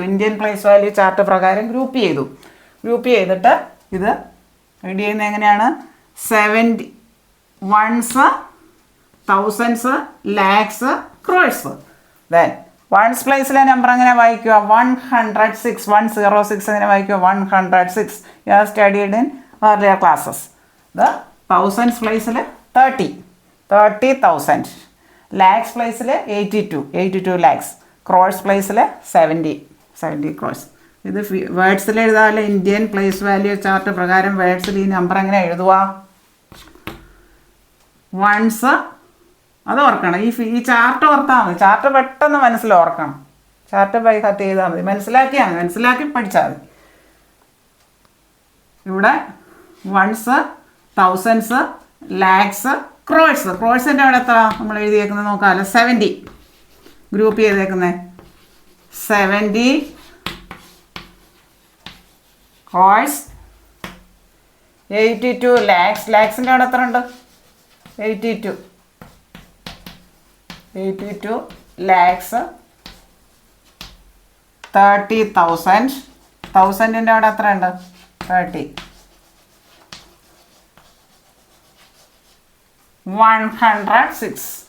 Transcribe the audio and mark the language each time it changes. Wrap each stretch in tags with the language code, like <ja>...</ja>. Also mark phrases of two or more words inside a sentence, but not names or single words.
<en>Indian place value chart</en> <ml>പ്രകാരം ഗ്രൂപ്പ് ചെയ്തു. ഗ്രൂപ്പ് ചെയ്തിട്ട് ഇത് റെഡി ചെയ്യുന്നത് എങ്ങനെയാണ്?</ml> <en>70 ones, thousands, lakhs, crores. then ones</en> <ml>പ്ലേസിലെ നമ്പർ എങ്ങനെ വായിക്കുക? 106. 106 എങ്ങനെ വായിക്കുക? 106.</ml> <en>You have studied in earlier classes.</en> <ml>ഇത് തൗസൻഡ്സ് പ്ലേസിൽ 30,000. ലാക്സ് പ്ലേസിൽ 82 lakhs. ക്രോഴ്സ് പ്ലേസിൽ 70 crores. ഇത് വേർഡ്സിൽ എഴുതാമല്ലോ.</ml> <en>Indian place value chart</en> <ml>പ്രകാരം വേർഡ്സിൽ ഈ നമ്പർ എങ്ങനെ എഴുതുക? വൺസ്, അത് ഓർക്കണം. ഈ ചാർട്ട് ഓർത്താൽ മതി. ചാർട്ട് പെട്ടെന്ന് മനസ്സിൽ ഓർക്കണം.</ml> <en>chart by heart</en> <ml>ചെയ്താൽ മതി. മനസ്സിലാക്കി പഠിച്ചാൽ മതി. ഇവിടെ</ml> <en>ones, thousands, lakhs, crores.</en> <ml>ക്രോഴ്സിൻ്റെ അവിടെ എത്ര നമ്മൾ എഴുതിയേക്കുന്നത് നോക്കാമല്ലോ? 70. ഗ്രൂപ്പ് ചെയ്തേക്കുന്നത് 70 crores. 82 lakhs. ലാക്സിൻ്റെ അവിടെ എത്ര ഉണ്ട്? 82 lakhs. 30,000. തൗസൻഡിൻ്റെ അവിടെ എത്ര ഉണ്ട്? 30. 106.</ml>